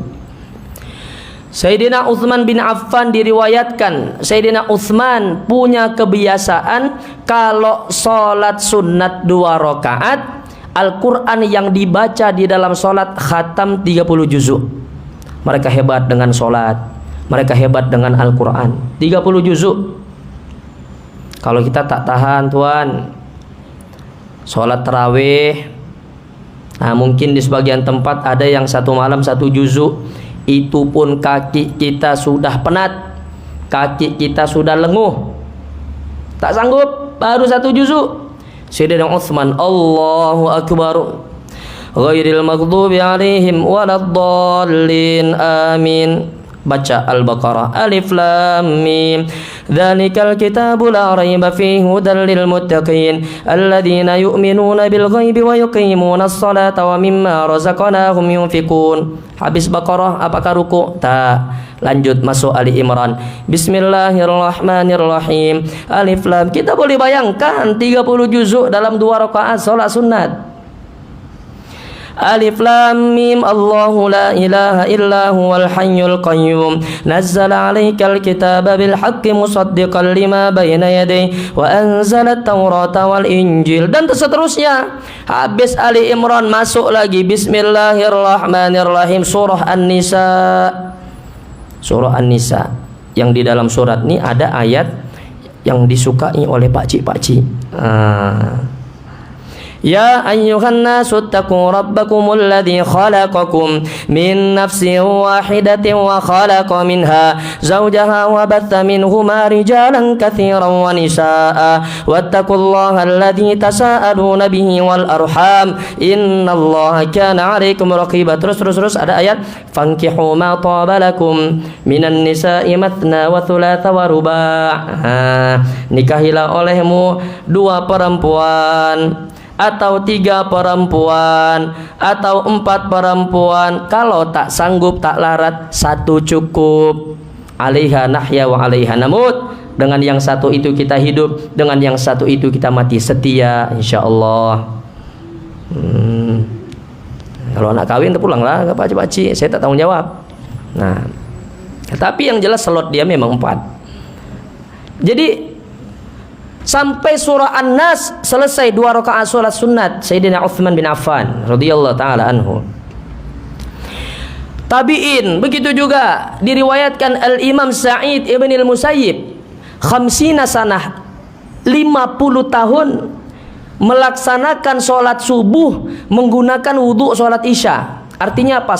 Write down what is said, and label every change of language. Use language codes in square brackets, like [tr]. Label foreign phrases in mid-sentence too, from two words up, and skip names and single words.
[ms] Sayyidina Utsman bin Affan diriwayatkan, Sayyidina Utsman punya kebiasaan kalau sholat sunat 2 rakaat, Al-Quran yang dibaca di dalam sholat khatam 30 juzuk. Mereka hebat dengan sholat, mereka hebat dengan Al-Quran 30 juzuk. Kalau kita tak tahan tuan, sholat tarawih, nah mungkin di sebagian tempat ada yang 1 malam 1 juzuk. Itu pun kaki kita sudah penat, kaki kita sudah lenguh, tak sanggup, baru 1 juzuk. [ar] Sayyidina Utsman, الله أكبر غير المغضوب عليهم ولا الضالين آمين. Baca Al-Baqarah, الم ذلك الكتاب لا ريب فيه هدى للمتقين الذين يؤمنون بالغيب ويقيمون الصلاة ومما رزقناهم ينفقون. [ms] Habis Baqarah apakah ruku? Tak. Lanjut masuk Ali Imran. Bismillahirrahmanirrahim. [ar] ألف لام. [ms] Kita boleh bayangkan 30 juzuk dalam 2 rakaat salat sunat. [ar] الم, الله لا إله إلا هو الحي القيوم نزل عليك الكتاب بالحق مصدقا لما بين يديه وأنزل التوراة والإنجيل, [ms] dan seterusnya. Habis Ali Imran masuk lagi Bismillahirrahmanirrahim, surah An-Nisa. Surah An-Nisa yang di dalam surat ini ada ayat yang disukai oleh pakcik-pakcik. [ar] يا أيها الناس اتقوا ربكم الذي خلقكم من نفس واحدة وخلق منها زوجها وبث منهما رجالا كثيرا ونساء واتقوا الله الذي تساءلون به والأرحام إن الله كان عليكم رقيبا. [ms] Terus ada ayat [ar] فانكحوا ما طاب لكم من النساء مثنى وثلاث ورباع. [ms] Nikahilah olehmu 2 perempuan atau 3 perempuan atau 4 perempuan, kalau tak sanggup tak larat 1 cukup. [ar] عليها نحيا وعليها نموت, [ms] dengan yang satu itu kita hidup, dengan yang satu itu kita mati setia insyaallah. Kalau anak kawin terpulanglah ke pakcik-pakcik, saya tak tanggung jawab. Nah, tapi yang jelas slot dia memang 4. Jadi sampai surah An-Nas selesai 2 rakaat salat sunat Sayyidina Utsman bin Affan [ar] رضي الله تعالى عنه. [ms] Tabi'in begitu juga diriwayatkan Al-Imam Sa'id ibn al-Musayyib 50 sanah 50 tahun melaksanakan sholat subuh menggunakan wudhu sholat isya. Artinya apa?